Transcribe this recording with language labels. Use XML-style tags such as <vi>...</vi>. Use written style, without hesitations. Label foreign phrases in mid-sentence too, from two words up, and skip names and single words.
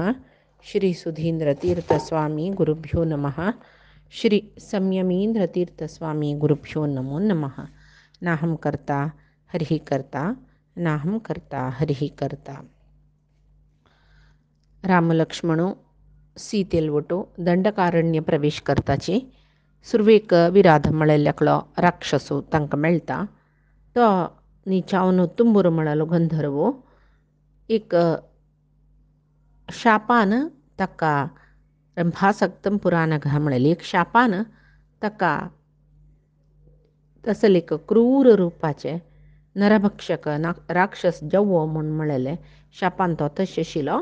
<sa>श्री सुधीन्द्रतीर्थस्वामी गुरुभ्यो नमः। श्री संयमीन्द्रतीर्थस्वामी गुरुभ्यो नमो नमः। नाहं कर्ता हरिः कर्ता, नाहं कर्ता हरिः कर्ता.</sa> <kok>रामलक्ष्मणो सीतेल्वटो दंडकारण्य प्रवेश करताचे सुरवेक विराध मळल्ल्याकलो राक्षसो तांकां मेळटा. तो नीचावन तुंबूर म्हणालो गंधर्वो एक शापान ताका रंभासक्तम पुराण घा म्हणलेली एक शापान ताका तसल एक क्रूर रूपाचे नरभक्षक राक्षस जव्वो म्हूण म्हणलेले शापान तो तशें आशिल्लो.</kok>